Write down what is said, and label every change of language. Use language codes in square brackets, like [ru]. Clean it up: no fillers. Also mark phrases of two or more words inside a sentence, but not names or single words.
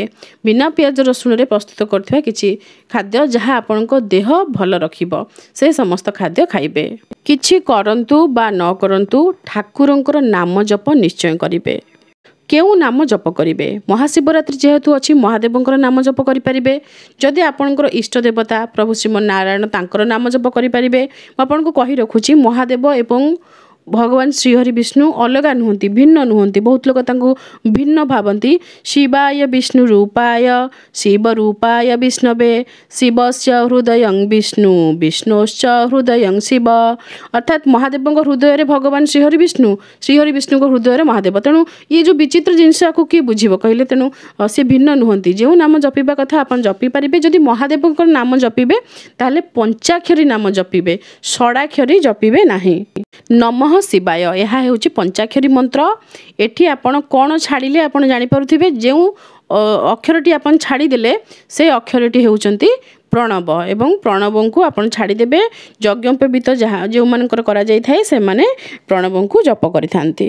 [or] ବିନା ପିଆଜ ରସୁଣ ରେ ପ୍ରସ୍ତୁତ କରଥିବା କିଛି ଖାଦ୍ୟ ଯାହା ଆପଣଙ୍କ ଦେହ ଭଲ ରଖିବ ସେ ସମସ୍ତ ଖାଦ୍ୟ ଖାଇବେ। କିଛି କରନ୍ତୁ ବା ନ କରନ୍ତୁ ଠାକୁରଙ୍କର ନାମ ଜପ ନିଶ୍ଚୟ କରିବେ। କେଉଁ ନାମ ଜପ କରିବେ? ମହାଶିବରାତ୍ରି ଯେହେତୁ ଅଛି ମହାଦେବଙ୍କର ନାମ ଜପ କରି ପାରିବେ। ଯଦି ଆପଣଙ୍କର ଇଷ୍ଟ ଦେବତା ପ୍ରଭୁ ଶ୍ରୀମନ ନାରାୟଣ ତାଙ୍କର ନାମ ଜପ କରି ପାରିବେ। ଆପଣଙ୍କୁ କହି ରଖୁଛି ମହାଦେବ ଏବଂ ଭଗବାନ ଶ୍ରୀହରି ବିଷ୍ଣୁ ଅଲଗା ନୁହନ୍ତି, ଭିନ୍ନ ନୁହନ୍ତି। ବହୁତ ଲୋକ ତାଙ୍କୁ ଭିନ୍ନ ଭାବନ୍ତି। [sa] शिवाय विष्णु रूपाय शिव रूपाय विष्णवे शिवस्य हृदयं विष्णु विष्णोश्च हृदयं शिव। [or] ଅର୍ଥାତ ମହାଦେବ ହୃଦୟ ରେ ଭଗବାନ ଶ୍ରୀହରି ବିଷ୍ଣୁ, ଶ୍ରୀହରି ବିଷ୍ଣୁ କୁ ହୃଦୟ ରେ ମହାଦେବ। ତେଣୁ ଏ ଯେଉଁ ବିଚିତ୍ର ଜିନିଷ କୁ କିଏ ବୁଝିବ କହିଲେ? ତେଣୁ ସେ ଭିନ୍ନ ନୁହନ୍ତି। ଯେଉଁ ନାମ ଜପିବା କଥା ଆପଣ ଜପି ପାରିବେ। ଯଦି ମହାଦେବ ନାମ ଜପିବେ ତାହାଲେ ପଞ୍ଚାକ୍ଷରୀ ନାମ ଜପିବେ, ଷଡାକ୍ଷରୀ ଜପିବେ ନାହିଁ। ନମଃ ଶିବାୟ ଏହା ହେଉଛି ପଞ୍ଚାକ୍ଷରୀ ମନ୍ତ୍ର। ଏଠି ଆପଣ କେଉଁ ଛାଡ଼ିଲେ ଆପଣ ଜାଣି ପାରୁଥିବେ। ଯେଉଁ ଅକ୍ଷରଟି ଆପଣ ଛାଡ଼ି ଦେଲେ ସେ ଅକ୍ଷରଟି ହେଉଛନ୍ତି ପ୍ରଣବ, ଏବଂ ପ୍ରଣବ କୁ ଆପଣ ଛାଡ଼ି ଦେବେ। ଯଜ୍ଞୋପବୀତ ଯାହା ଯେଉଁ ମାନଙ୍କର କରା ଯାଇ ଥାଏ ସେ ମାନେ ପ୍ରଣବ କୁ ଜପ କରିଥାନ୍ତି।